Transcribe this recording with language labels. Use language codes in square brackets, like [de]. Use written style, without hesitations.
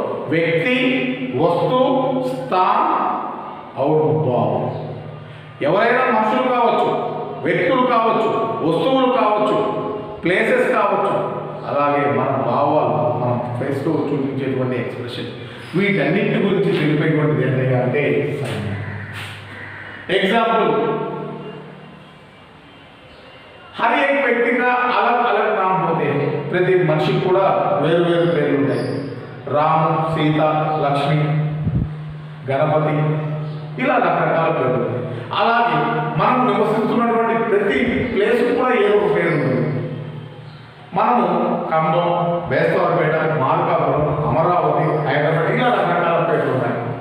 [hi] व्यक्ति, वस्तु, स्थान और भाव। [te] ఎవరైనా మనుషులు కావచ్చు, వ్యక్తులు కావచ్చు, వస్తువులు కావచ్చు, ప్లేసెస్ కావచ్చు, అలాగే మన భావాలు, మన ఫేస్లో చూపించేటువంటి ఎక్స్ప్రెషన్, వీటన్నిటి గురించి తెలిపేటువంటిది ఏంటంటే అంటే సంజ్ఞ। [hi] एग्जाम्पल, हर एक व्यक्ति का अलग अलग नाम होते हैं। प्रति मनुष्य [te] కూడా వేరు వేరు పేర్లు ఉంటాయి। రాము, సీత, లక్ష్మి, గణపతి, ఇలా రకరకాల పేర్లు ఉంటాయి। అలాగే మనం నివసిస్తున్నటువంటి ప్రతి ప్లేస్ కూడా ఏదో ఒక పేరు ఉంటుంది। మనము ఖమ్మం, బేస్తవారపేట, మార్కాపురం, అమరావతి, హైదరాబాద్, ఇలా రకరకాల పేర్లు ఉన్నాయి।